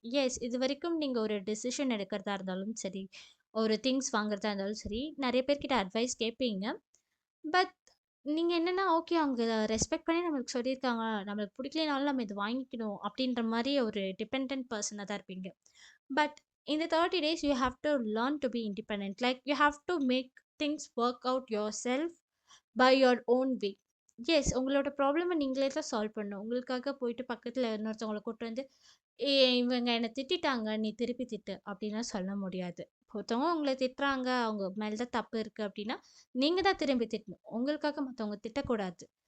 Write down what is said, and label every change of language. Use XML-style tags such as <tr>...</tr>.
<ta>S இது வரைக்கும் நீங்கள் ஒரு டெசிஷன் எடுக்கிறதா இருந்தாலும் சரி, ஒரு திங்ஸ் வாங்குறதா இருந்தாலும் சரி, நிறைய பேர்கிட்ட அட்வைஸ் கேட்பீங்க. பட் நீங்க என்னன்னா, ஓகே அவங்க ரெஸ்பெக்ட் பண்ணி நம்மளுக்கு சொல்லியிருக்காங்க. நம்மளுக்கு பிடிக்கலைனாலும் நம்ம இது வாங்கிக்கணும் அப்படின்ற மாரி ஒரு டிபெண்டன்ட் பெர்சனா தான் இருப்பீங்க.</ta> <en>But in the 30 days you have to learn to be independent. Like you have to make things work out yourself by your own way.</en> <ta>S உங்களோட ப்ராப்ளம நீங்களே தான் சால்வ் பண்ணணும். உங்களுக்காக போயிட்டு பக்கத்துல இன்னொருத்தவங்கள கூட்டு வந்து, இவங்க என்ன திட்டிட்டாங்க. நீ திருப்பி திட்டு." அப்படின்லாம் சொல்ல முடியாது. ஒருத்தவங்க உங்கள திட்டுறாங்க. அவங்க மேல தான் தப்பு இருக்கு அப்படின்னா, நீங்க தான் திரும்பி திட்டணும். உங்களுக்காக மத்தவங்க திட்டக்கூடாது.</ta>